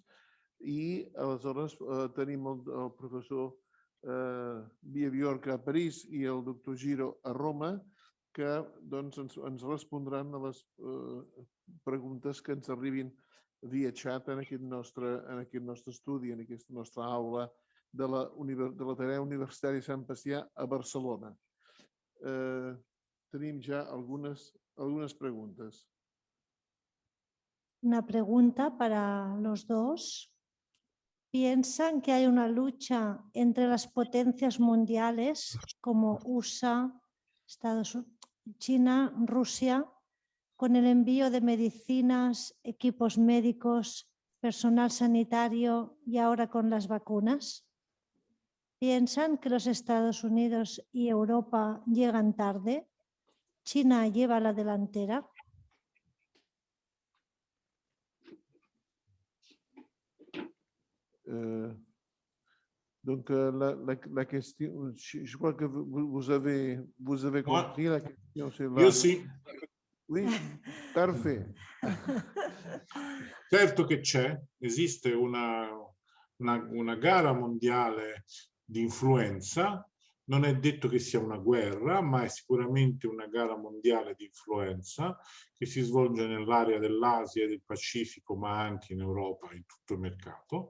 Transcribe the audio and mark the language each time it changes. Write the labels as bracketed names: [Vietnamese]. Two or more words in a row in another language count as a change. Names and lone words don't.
[Catalan] i aleshores tenim el professor Biabiorca a París i el doctor Giro a Roma que doncs, ens respondran a les preguntes que ens arribin via xat en aquest nostre estudi, en aquesta nostra aula de l'Ateneu Universitari Sant Pacià a Barcelona. Tenim ja algunes preguntas. [Spanish] Una pregunta para los dos. ¿Piensan que hay una lucha entre las potencias mundiales como USA, China, Rusia, con el envío de medicinas, equipos médicos, personal sanitario y ahora con las vacunas? ¿Piensan que los Estados Unidos y Europa llegan tarde? ¿China lleva la delantera? [French] Donc la question, je crois que vous avez compris la question. [Italian] Io sì. [French] Oui, parfait. [Italian] Certo che esiste una gara mondiale di influenza, non è detto che sia una guerra, ma è sicuramente una gara mondiale di influenza che si svolge nell'area dell'Asia e del Pacifico, ma anche in Europa, in tutto il mercato.